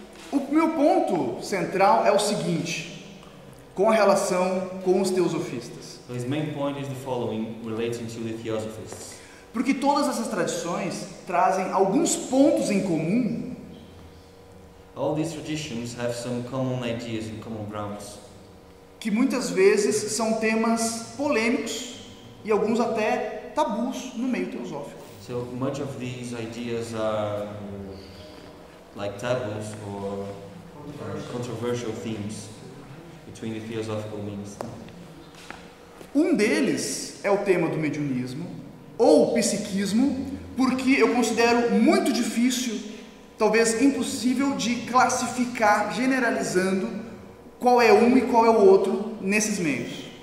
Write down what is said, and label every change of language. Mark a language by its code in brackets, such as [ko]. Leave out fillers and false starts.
[pt] O meu ponto central é o seguinte, com a relação com os teosofistas. [en] So his main point is the following, relating to the theosophists. [pt] Porque todas essas tradições trazem alguns pontos em comum. [en] All these traditions have some common ideas and common grounds. [pt] Que muitas vezes são temas polêmicos e alguns até tabus no meio teosófico. [en] So much of these ideas are like taboos or controversial themes between the theosophical meanings. [pt] Um deles é o tema do mediunismo ou psiquismo, porque eu considero muito difícil, talvez impossível, de classificar, generalizando qual é um e qual é o outro nesses meios.